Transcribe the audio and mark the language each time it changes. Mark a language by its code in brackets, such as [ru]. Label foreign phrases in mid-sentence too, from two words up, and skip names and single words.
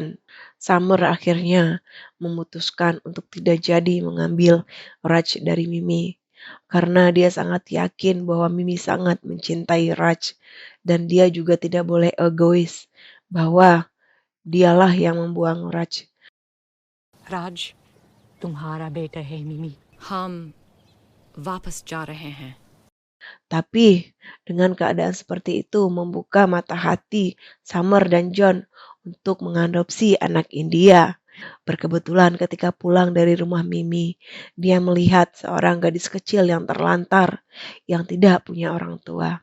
[id] Summer akhirnya memutuskan untuk tidak jadi mengambil Raj dari Mimi. Karena dia sangat yakin bahwa Mimi sangat mencintai Raj. Dan dia juga tidak boleh egois bahwa dialah yang membuang Raj. [hi] राज तुम्हारा बेटा है मिमी हम वापस जा रहे हैं. [id] Tapi dengan keadaan seperti itu membuka mata hati Summer dan John untuk mengadopsi anak India. Berkebetulan ketika pulang dari rumah Mimi, dia melihat seorang gadis kecil yang terlantar, yang tidak punya orang tua.